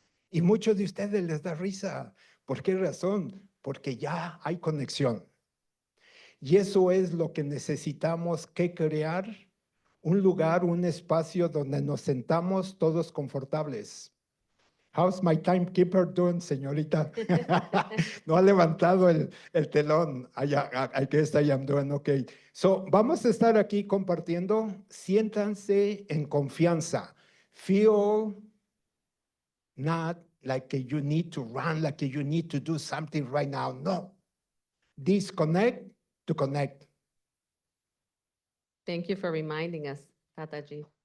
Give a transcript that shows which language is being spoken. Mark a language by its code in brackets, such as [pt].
[es] Y muchos de ustedes les da risa. ¿Por qué razón? Porque ya hay conexión. Y eso es lo que necesitamos que crear, un lugar, un espacio donde nos sentamos todos confortables. [en] How's my timekeeper doing, señorita? [es] No ha levantado el telón. [en] I guess I am doing okay. [es] Vamos a estar aquí compartiendo. Siéntanse en confianza. [en] Feel not like you need to run, like you need to do something right now. No. Disconnect to connect. Thank you for reminding us, Tataji.